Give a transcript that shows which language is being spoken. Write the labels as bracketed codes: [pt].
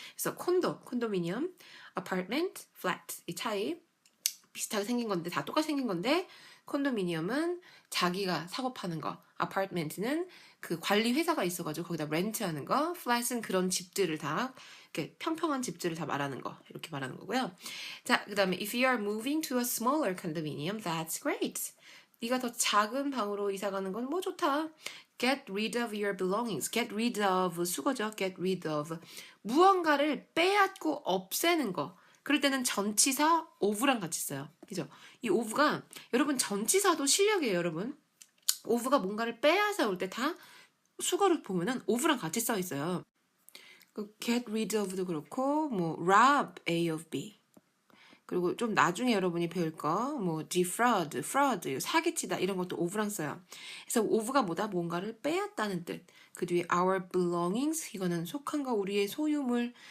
[ko] 그래서 콘도미니엄, apartment, flat 이 차이 비슷하게 생긴 건데 다 똑같이 생긴 건데 콘도미니엄은 자기가 사고 파는 거, 아파트먼트는 그 관리 회사가 있어가지고 거기다 렌트하는 거, flat은 그런 집들을 다 이렇게 평평한 집들을 다 말하는 거 이렇게 말하는 거고요. 자, 그다음에 [en] if you are moving to a smaller condominium, that's great. [ko] 네가 더 작은 방으로 이사 가는 건 뭐 좋다. [en] Get rid of your belongings. Get rid of [ko] 수거죠. [en] Get rid of. [ko] 무언가를 빼앗고 없애는 거. 그럴 때는 전치사 of랑 같이 써요. 그죠? 이 of가 여러분 전치사도 실력이에요, 여러분. of가 뭔가를 빼앗아 올 때 다 수거를 보면은 of랑 같이 써 있어요. get rid of도 그렇고 뭐 rob A of B. 그리고 좀 나중에 여러분이 배울 거, 뭐 defraud, fraud, 사기치다 이런 것도 of랑 써요. 그래서 of가 뭐다? 뭔가를 빼앗다는 뜻. 그 뒤에 our belongings 이거는 속한 거, 우리의 소유물.